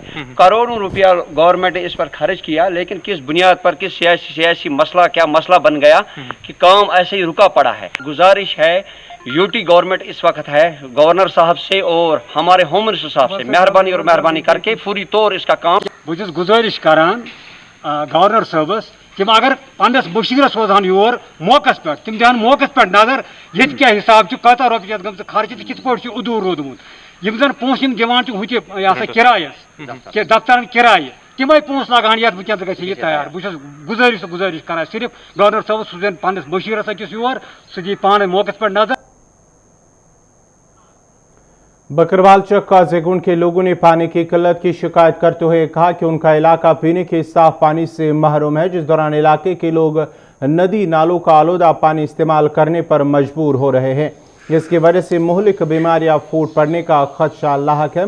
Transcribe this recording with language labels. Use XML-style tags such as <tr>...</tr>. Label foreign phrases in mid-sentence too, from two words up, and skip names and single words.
<ur>کروڑوں روپیہ گورنمنٹ نے اس پر خرچ کیا، لیکن کس بنیاد پر، کس سیاسی مسئلہ، کیا مسئلہ بن گیا کہ کام ایسے ہی رکا پڑا ہے. گزارش ہے</ur> <en>UT government</en> <ur>اس وقت ہے گورنر صاحب سے اور ہمارے</ur> <en>home minister</en> <ur>صاحب سے مہربانی کرکے پوری طور اس کا کام</ur> <ks>बहुत गुजारिश करान गवर्नर साहबस तम अगर पन्नस मुशीरस सोजान योर मौकस पे तम दान मौकस पे नजर ये क्या हिसाब कत रोपये गम खर्च कित पे उदूर रोदमुत यम जन पोस दिवान हुत किरायस दफ्तर किराय तमें पोस लगान ये वह गई तैयार बहुत गुजारिश कर सिर्फ गवर्नर साहब सूजन पन्नस बशीरस अकिस योर सह दी पान मौके पर नजर।</ks> <ur>بکروال چک قاضی گنڈ کے لوگوں نے پانی کی قلت کی شکایت کرتے ہوئے کہا کہ ان کا علاقہ پینے کے صاف پانی سے محروم ہے، جس دوران علاقے کے لوگ ندی نالوں کا آلودہ پانی استعمال کرنے پر مجبور ہو رہے ہیں، جس کی وجہ سے مہلک بیماریاں پھوٹ پڑنے کا خدشہ لاحق ہے.</ur>